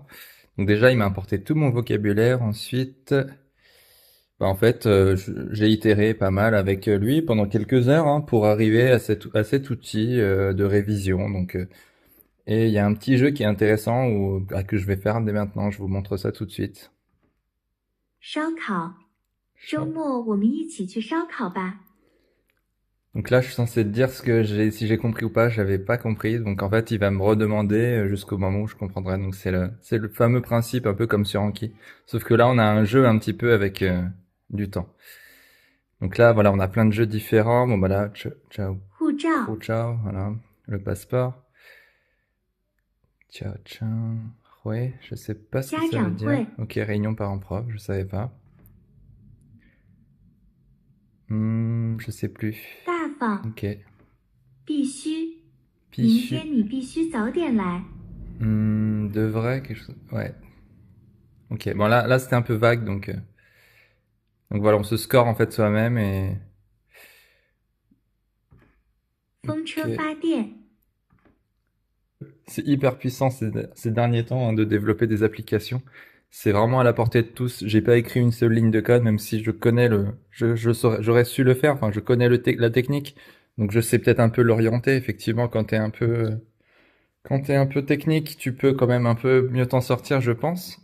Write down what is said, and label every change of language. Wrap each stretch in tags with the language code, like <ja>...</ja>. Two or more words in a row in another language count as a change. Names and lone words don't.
<fr>Donc déjà, il m'a importé tout mon vocabulaire. Ensuite, en fait, j'ai itéré pas mal avec lui pendant quelques heures hein, pour arriver à cet outil de révision. Et il y a un petit jeu qui est intéressant que je vais faire dès maintenant. Je vous montre ça tout de suite.</fr> <zh>烧烤，周末我们一起去烧烤吧。</zh> <fr>Donc là, je suis censé te dire si j'ai compris ou pas. J'avais pas compris. Donc en fait, il va me redemander jusqu'au moment où je comprendrai. Donc c'est le fameux principe un peu comme sur Anki. Sauf que là, on a un jeu un petit peu avec du temps. Donc là, voilà, on a plein de jeux différents. Bon bah là, ciao,</fr> <zh>护照，</zh> <fr>ciao, voilà, le passeport. Ciao, ciao, ouais, je sais pas ce que ça veut</fr> <zh>家长</zh> <fr>dire.</fr> <zh>会，</zh> <fr>Ok, réunion parents-prof, je savais pas. Je sais plus.</fr> <zh>大方，</zh> <fr>Ok.</fr> <zh>必须，明 Pichu. 天你必须早点来。</zh> <fr>Devrait, quelque chose. Ouais. Ok, bon là c'était un peu vague, donc voilà, on se score en fait soi-même et</fr> <zh>风车</zh> <fr>ok.</fr> <zh>发电，</zh> <fr>C'est hyper puissant ces derniers temps hein, de développer des applications. C'est vraiment à la portée de tous. J'ai pas écrit une seule ligne de code, même si je connais j'aurais su le faire. Enfin, je connais la technique, donc je sais peut-être un peu l'orienter. Effectivement, quand t'es un peu technique, tu peux quand même un peu mieux t'en sortir, je pense.</fr>